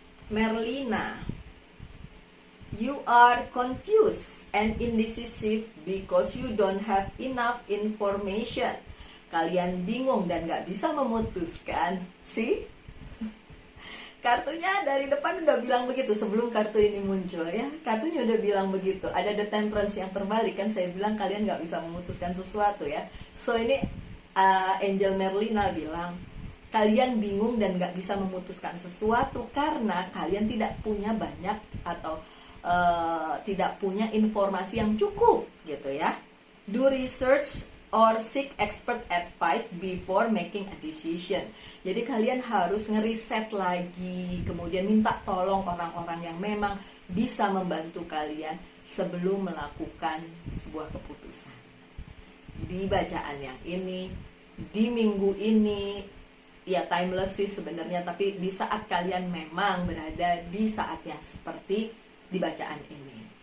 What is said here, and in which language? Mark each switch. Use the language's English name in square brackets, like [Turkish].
[English] Merlina, you are confused and indecisive because you don't have enough information. [Indonesian] Kalian bingung dan gak bisa memutuskan. See? Kartunya dari depan udah bilang begitu sebelum kartu ini muncul ya. Kartunya udah bilang begitu. Ada the temperance yang terbalik kan, saya bilang kalian gak bisa memutuskan sesuatu ya. So ini Angel Merlina bilang kalian bingung dan gak bisa memutuskan sesuatu karena kalian tidak punya banyak atau tidak punya informasi yang cukup gitu ya. [English] Do research or seek expert advice before making a decision. [Indonesian] Jadi kalian harus ngeriset lagi, kemudian minta tolong orang-orang yang memang bisa membantu kalian sebelum melakukan sebuah keputusan. Di bacaan yang ini, di minggu ini, ya timeless sih sebenarnya, tapi di saat kalian memang berada di saat yang seperti di bacaan ini.